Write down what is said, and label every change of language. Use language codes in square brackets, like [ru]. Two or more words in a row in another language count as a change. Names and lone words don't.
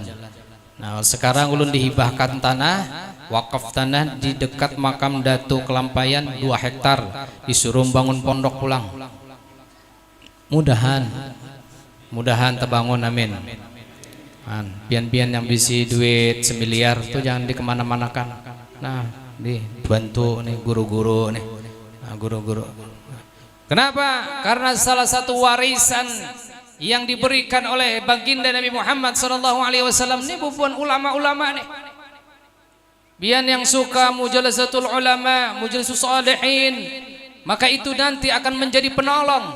[id] Nah, sekarang ulun dihibahkan tanah, wakaf tanah di dekat makam Datu Kelampayan 2 hektar, disuruh bangun pondok pulang. Mudahan terbangun, amin. [bjn] Pian-pian yang bisi duit semiliar tuh jangan dikemana-manakan. [id] Nah, dibantu nih guru-guru nih, guru-guru. Kenapa? Karena salah satu warisan yang diberikan oleh baginda Nabi Muhammad SAW ini bukan ulama-ulama nih. Biar yang suka [ar] مجالسة العلماء، مجالسة الصالحين, [id] maka itu nanti akan menjadi penolong.